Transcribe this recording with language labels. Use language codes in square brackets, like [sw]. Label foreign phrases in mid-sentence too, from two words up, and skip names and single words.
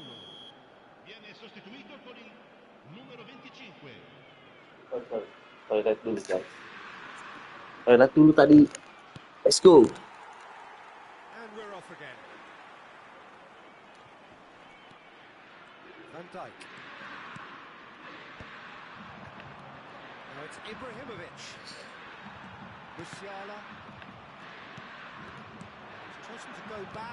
[it] Viene sostituito con il numero 25. [id] Toilet dulu guys. Toilet dulu tadi. [en] Let's go. And we're off again. Van Dijk. Now it's Ibrahimovic. Musiala. Chosen to go back.